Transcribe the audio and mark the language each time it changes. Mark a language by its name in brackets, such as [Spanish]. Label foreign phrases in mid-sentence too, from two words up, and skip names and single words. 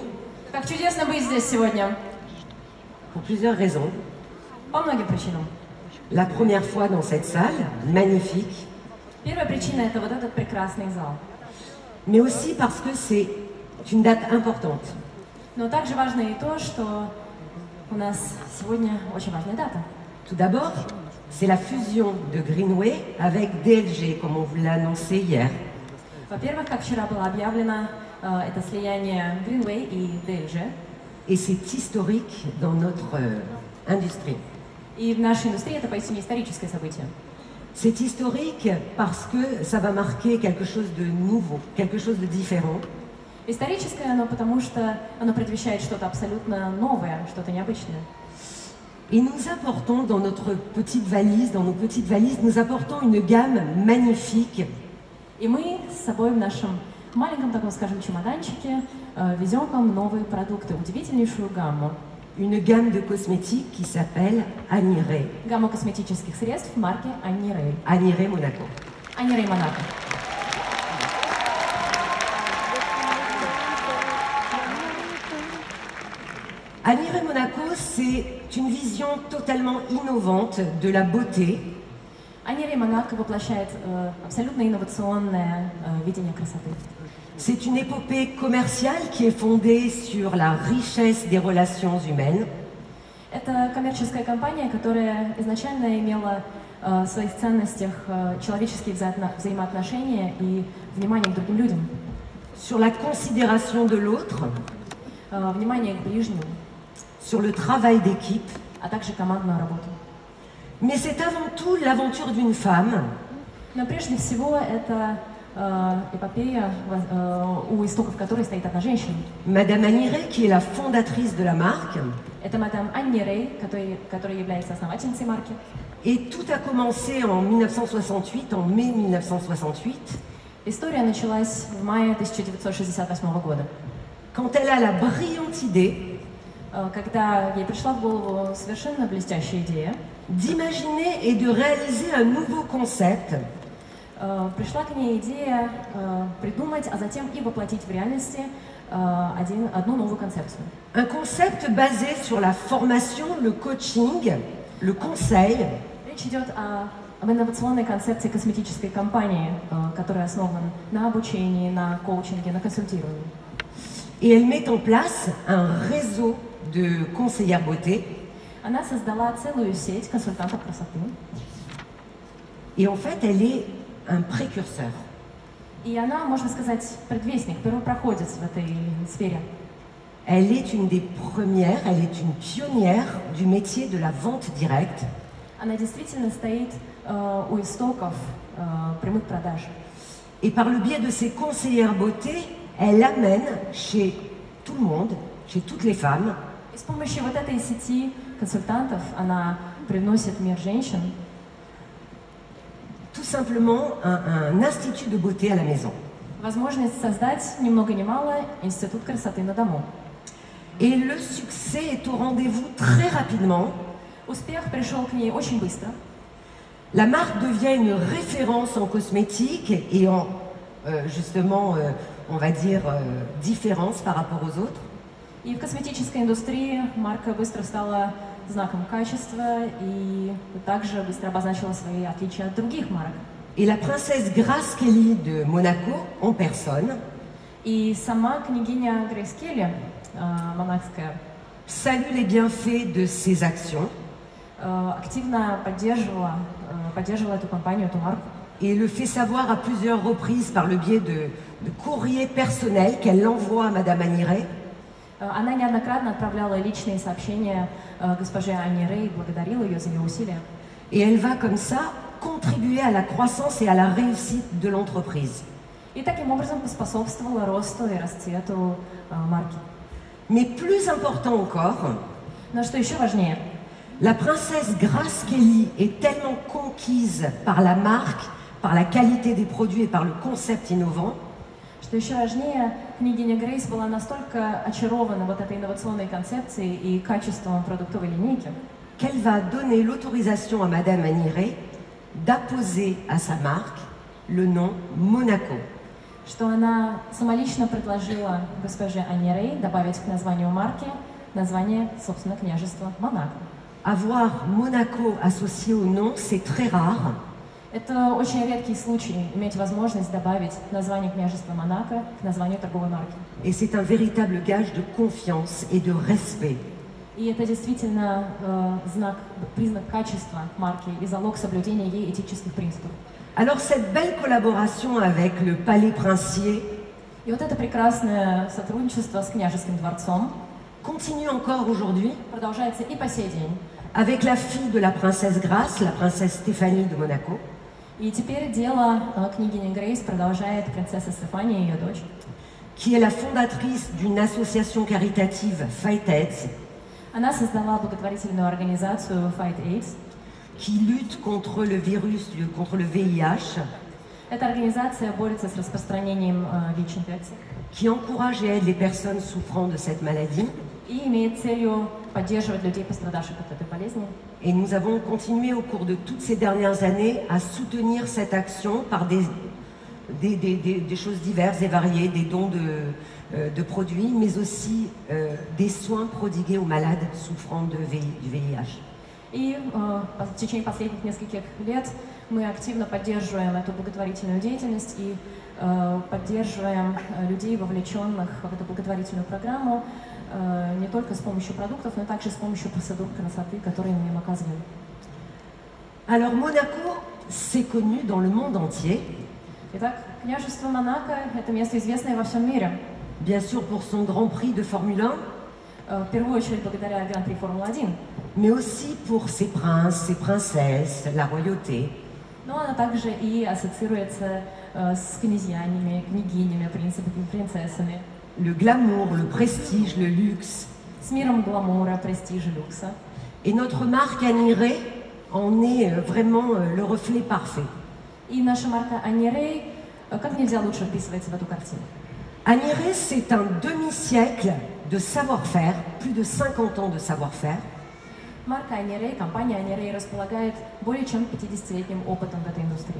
[Russian] Как чудесно быть здесь сегодня. [French] Pour plusieurs raisons. [Russian] По многим причинам. [French] La première fois dans cette salle, magnifique. [Russian] Первая причина — это вот этот прекрасный зал. [French] Mais aussi parce que c'est une date importante. [Russian] Но также важно и то, что у нас сегодня очень важная дата. [French] Tout d'abord, c'est la fusion de Greenway avec DLG, comme on vous l'a annoncé hier. [Russian] Во-первых, как вчера было объявлено, это слияние Greenway и DLG. [French] Et c'est historique dans notre industrie. [Russian] И в нашей индустрии это поистине историческое событие. [French] C'est historique parce que ça va marquer quelque chose de nouveau, quelque chose de différent. [Russian] Историческое оно потому, что оно предвещает что-то абсолютно новое, что-то необычное. [French] Et nous apportons dans notre petite valise, dans nos petites valises, nous apportons une gamme magnifique. [Russian] И мы с собой в нашем маленьком, таком, скажем, чемоданчике везем к вам новые продукты, удивительнейшую гамму. [French] Une gamme de cosmétiques qui s'appelle Annie-Ray. [Russian] Гамма косметических средств марки Annie-Ray. [French] Annie-Ray Monaco. [Russian] Annie-Ray Monaco. [French] Annie-Ray Monaco, c'est une vision totalement innovante de la beauté. [Russian] Annie-Ray Monaco воплощает абсолютно инновационное видение красоты. [French] C'est une épopée commerciale qui est fondée sur la richesse des relations humaines. [Russian] Это коммерческая компания, которая изначально имела в своих ценностях человеческие взаимоотношения и внимание к другим людям. [French] Sur la considération de l'autre. [Russian] Внимание к ближнему. [French] Sur le travail d'équipe. [Russian] А также командную работу. [French] Mais c'est avant tout l'aventure d'une femme. [Russian] Но прежде всего это эпопея, у истоков которой стоит одна женщина. [French] Madame Annie-Ray, qui est la fondatrice de la marque. [Russian] Это мадам Анни Рэй, которая является основательницей марки. [French] Et tout a commencé en 1968, en mai 1968. [Russian] История началась в мае 1968 года. [French] Quand elle a la brillante idée, [Russian] когда ей пришла в голову совершенно блестящая идея, [French] d'imaginer et de réaliser un nouveau concept. [Russian] Пришла к ней идея придумать, а затем и воплотить в реальности одну новую концепцию. [French] Un concept basé sur la formation, le coaching, le conseil. [Russian] Речь идет об инновационной концепции косметической компании, которая основана на обучении, на коучинге, на консультировании. [French] Et elle met en place un réseau de conseillères beauté. [Russian] Она создала целую сеть консультантов красоты. [French] Et en fait, elle est un précurseur. [Russian] И она, можно сказать, предвестник, первопроходец в этой сфере. [French] Elle est une des premières, elle est une pionnière du métier de la vente directe. [Russian] Она действительно стоит у истоков прямых продаж. [French] Et par le biais de ses conseillères beauté, elle amène chez tout le monde, chez toutes les femmes, [Russian] И с помощью вот этой сети консультантов она привносит в мир женщин [French] tout simplement un institut de beauté à la maison. [Russian] Возможность создать ни много ни мало институт красоты на дому. [French] Et le succès est au rendez-vous très rapidement. [Russian] Успех пришел к ней очень быстро. [French] La marque devient une référence en cosmétique et en, justement, on va dire, différence par rapport aux autres. [Russian] И в косметической индустрии марка быстро стала знаком качества и также быстро обозначила свои отличия от других марок. [French] Et la princesse Grace Kelly de Monaco, en personne, [Russian] И сама княгиня Грейс Келли, монакская, [French] salue les bienfaits de ces actions. [Russian] Активно поддерживала эту компанию, эту марку. [French] Et le fait savoir à plusieurs reprises par le biais de courriers personnels qu'elle envoie à Madame Annie-Ray. [Russian] Она неоднократно отправляла личные сообщения госпоже Анни Рэй, благодарила ее за ее усилия. [French] Et elle va comme ça contribué à la croissance et à la réussite de l'entreprise. [Russian] И таким образом поспособствовало росту и расцвету марки. [French] Mais plus important encore, [Russian] Но что еще важнее, [French] la princesse Grace Kelly est tellement conquise par la marque, par la qualité des produits et par le concept innovant, [Russian] что еще важнее, княгиня Грейс была настолько очарована вот этой инновационной концепцией и качеством продуктовой линейки, [French] qu'elle va donner l'autorisation à Madame Aniré d'apposer à sa marque le nom Monaco. [Russian] что она самолично предложила госпоже Анне Рей добавить к названию марки название, собственно, княжества Монако. [French] Avoir Monaco associé au nom, c'est très rare. [Russian] Это очень редкий случай иметь возможность добавить название княжества Монако к названию торговой марки. [French] Et c'est un véritable gage de confiance et de respect. [Russian] И это действительно признак качества марки и залог соблюдения ей этических принципов. [French] Alors cette belle collaboration avec le Palais Princier [Russian] И вот это прекрасное сотрудничество с княжеским дворцом [French] continue encore aujourd'hui [Russian] продолжается и по сей день. [French] avec la fille de la princesse Grace, la princesse Stéphanie de Monaco, [Russian] И теперь дело княгини Грейс продолжает принцесса Стефания, ее дочь, [French] qui est la fondatrice d'une association caritative Fight AIDS, [Russian] Она создала благотворительную организацию Fight AIDS. [French] qui lutte contre le virus, contre le VIH, [Russian] Эта организация борется с распространением ВИЧ-инфекции [French] qui encourage et aide les personnes souffrant de cette maladie. [Russian] и имеет целью поддерживать людей, пострадавших от этой болезни. [French] Et nous avons continué au cours de toutes ces dernières années à soutenir cette action par des choses diverses et variées, des dons de produits, mais aussi des soins prodigués aux malades souffrant du VIH. [Russian] И в течение последних нескольких лет мы активно поддерживаем эту благотворительную деятельность и поддерживаем людей, вовлеченных в эту благотворительную программу, не только с помощью продуктов, но также с помощью процедур красоты, которые мы им оказываем. [French] Alors Monaco, c'est connu dans le monde entier. [Russian] Итак, княжество Монако – это место, известное во всем мире. [French] Bien sûr pour son Grand Prix de Formule 1, [Russian] В первую очередь благодаря Гран-при Формулы-1, [French] mais aussi pour ses princes, ses princesses, la royauté. [Russian] но она также и ассоциируется с князьями, княгинями, принципами, принцессами, [French] Le glamour, le prestige, le luxe. [Russian] с миром гламура, престижа, люкса. [French] Et notre marque Aniré en est vraiment le reflet parfait. [Russian] И наша марка Анни Рей как нельзя лучше вписывается в эту картину. [French] Aniré, c'est un demi-siècle de savoir-faire, plus de 50 ans de savoir-faire, [Russian] Марка Анни Рей, компания Анни Рей располагает более чем 50-летним опытом в этой индустрии.